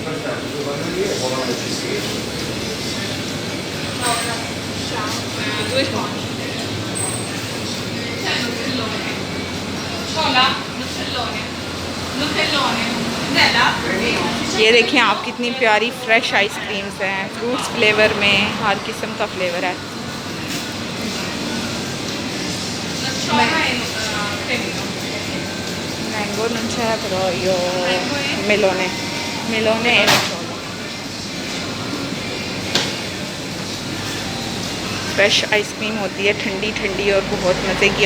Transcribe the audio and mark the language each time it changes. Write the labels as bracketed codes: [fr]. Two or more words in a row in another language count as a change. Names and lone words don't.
[ur] یہ دیکھیں آپ کتنی پیاری [en] fresh ice creams [ur] ہیں, [en] fruits flavor [ur] میں، ہر قسم کا فلیور ہے. [it] मैंगो non c'è, però io melone e nocciolo। [en] fresh ice cream [ur] ہوتی ہے، ٹھنڈی ٹھنڈی اور بہت مزے کی.